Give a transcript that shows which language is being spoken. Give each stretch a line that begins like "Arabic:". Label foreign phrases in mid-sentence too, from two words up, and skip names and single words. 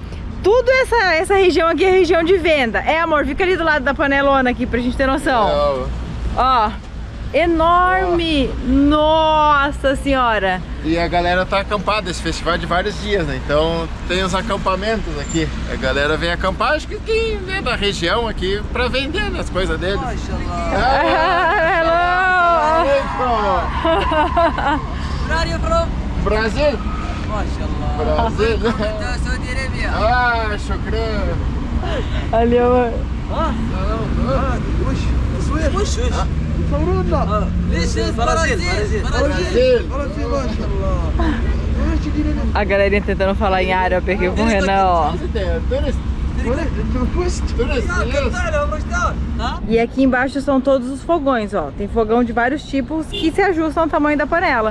Portuguese: Tudo essa região aqui é região de venda. É, amor, fica ali do lado da panelona aqui pra gente ter noção. Ó, enorme. Nossa senhora. E a galera tá acampada, esse festival é de vários dias, né? Então tem os acampamentos aqui. A galera vem acampar, acho que quem é da região aqui pra vender, né, as coisas deles.
English: Hello. Where are you from? Brasil? MashaAllah. Brasil. Saudi Arabia. Ah, shukran.
Portuguese: Ali, amor.
Arabic: وش ليش برازيل
Portuguese: A galerinha tentando falar em árabe aqui com o Renan, ó. E aqui embaixo são todos os fogões, ó. Tem fogão de vários tipos que se ajustam ao tamanho da panela.